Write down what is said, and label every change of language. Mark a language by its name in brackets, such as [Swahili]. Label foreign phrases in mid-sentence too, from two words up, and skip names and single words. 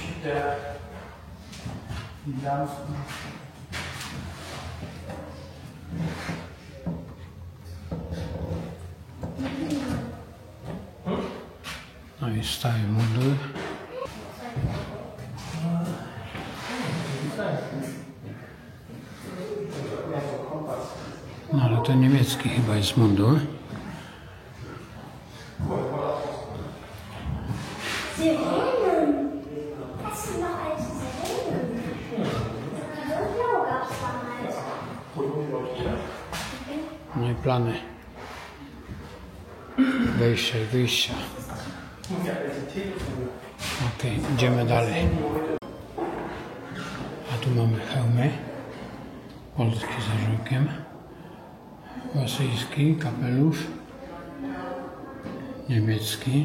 [Polish] No i stary mundur. No ale to niemiecki chyba jest mundur. [German] Sirenen. Das sind doch alte Sirenen. Blau gab es damals. [Polish] No i plany wejścia i wyjścia. Okej, idziemy dalej. A tu mamy hełmy. Polski z orzełkiem. Rosyjski kapelusz. Niemiecki.